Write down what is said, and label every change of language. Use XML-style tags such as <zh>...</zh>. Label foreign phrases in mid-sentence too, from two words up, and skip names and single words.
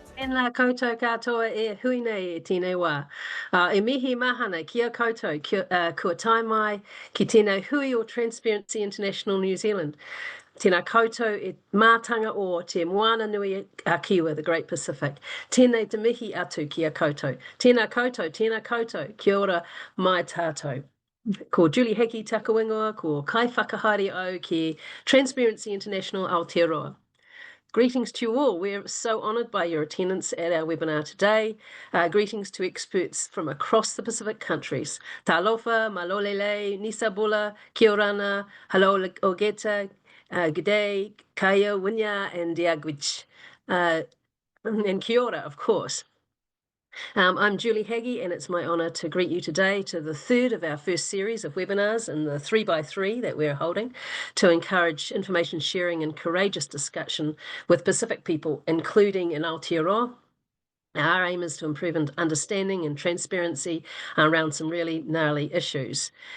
<mi>Tēnā koutou katoa e hui nei e tēnei wā. E mihi mahana kia koutou kua tai mai ki tēnei hui o Transparency International New Zealand. Tēnā koutou e mātanga o te moana nui a Kiwa,</mi> <en>the Great Pacific.</en> <mi>Tēnei te mihi atu kia koutou. Tēnā koutou, kia ora mai tātou. Ko Julie Heki Takawingoa, ko Kai Whakahaere au ki Transparency International Aotearoa.</mi> <en>Greetings to you all. We're so honoured by your attendance at our webinar today. Greetings to experts from across the Pacific countries.</en> <sm>Talofa,</sm> <to>malolele, nisabula,</to> <rar>kia orana,</rar> <en>hello ogeta, g'day, kaya, winya, and diagwich.</en> <mi>And kia ora,</mi> <en>of course. I'm Julie Haggie, and it's my honour to greet you today to the third of our first series of webinars in the 3x3 that we're holding to encourage information sharing and courageous discussion with Pacific people, including in Aotearoa. Our aim is to improve understanding and transparency around some really gnarly issues.</en>